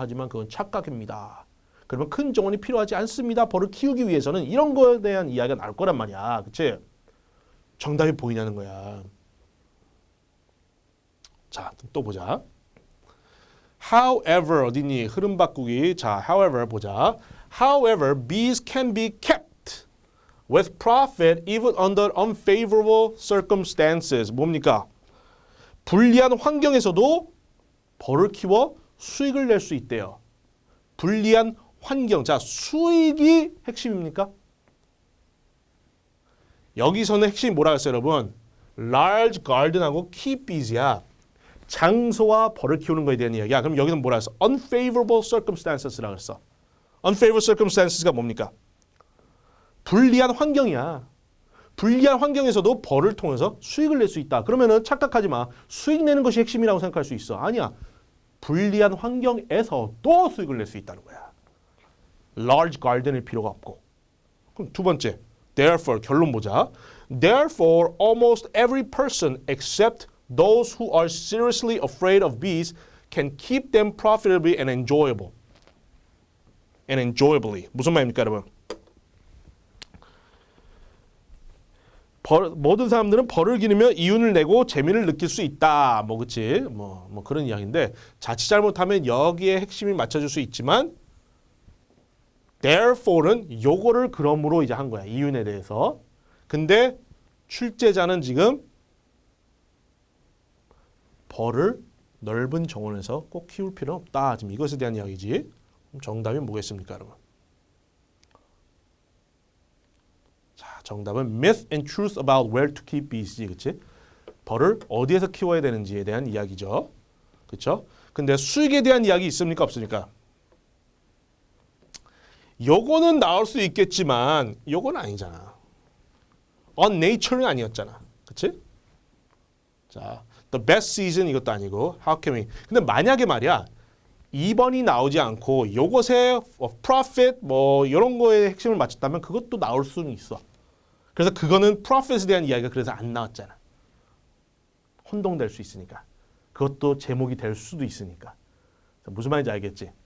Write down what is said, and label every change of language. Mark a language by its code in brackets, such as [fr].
[ko] 하지만 그건 착각입니다. 그러면 큰 정원이 필요하지 않습니다. 벌을 키우기 위해서는 이런 거에 대한 이야기가 나올 거란 말이야. 그치? 정답이 보이냐는 거야. 자, 또 보자. However, 어디니? 흐름 바꾸기. 자, however 보자. [en] However, bees can be kept with profit even under unfavorable circumstances. [ko] 뭡니까? 불리한 환경에서도 벌을 키워 수익을 낼 수 있대요. 불리한 환경. 자, 수익이 핵심입니까? 여기서는 핵심이 뭐라고 했어요, 여러분? [en] large garden [ko] 하고 [en] keep bees [ko] 야. 장소와 벌을 키우는 거에 대한 이야기야. 그럼 여기는 뭐라 했어? [en] unfavorable circumstances [ko] 라고 했어. unfavorable circumstances가 뭡니까? 불리한 환경이야. 불리한 환경에서도 벌을 통해서 수익을 낼 수 있다. 그러면은 착각하지 마. 수익 내는 것이 핵심이라고 생각할 수 있어. 아니야. 불리한 환경에서도 수익을 낼 수 있다는 거야. [en] large garden [ko] 일 필요가 없고. 그럼 두 번째. Therefore, 결론 보자. [en] Therefore, almost every person except those who are seriously afraid of bees can keep them profitably and enjoyable. And enjoyably. [ko] 무슨 말입니까, 여러분? 모든 사람들은 벌을 기르며 이윤을 내고 재미를 느낄 수 있다. 뭐 그치? 뭐 그런 이야기인데 자칫 잘못하면 여기에 핵심이 맞춰질 수 있지만 Therefore는 요거를 그럼으로 이제 한 거야. 이윤에 대해서. 근데 출제자는 지금 벌을 넓은 정원에서 꼭 키울 필요는 없다. 지금 이것에 대한 이야기지. 정답이 뭐겠습니까, 여러분? 자, 정답은 [en] myth and truth about where to keep bees지, [ko] 그렇지? 벌을 어디에서 키워야 되는지에 대한 이야기죠, 그렇죠? 근데 수익에 대한 이야기 있습니까, 없습니까? 요거는 나올 수 있겠지만 요건 아니잖아. [en] On nature [ko] 는 아니었잖아, 그렇지? 자, [en] the best season [ko] 이것도 아니고 [en] how can we? [ko] 근데 만약에 말이야 2번이 나오지 않고 요것에 profit 뭐 이런 거에 핵심을 맞췄다면 그것도 나올 수는 있어. 그래서 그거는 profit에 대한 이야기가 그래서 안 나왔잖아. 혼동될 수 있으니까. 그것도 제목이 될 수도 있으니까. 무슨 말인지 알겠지?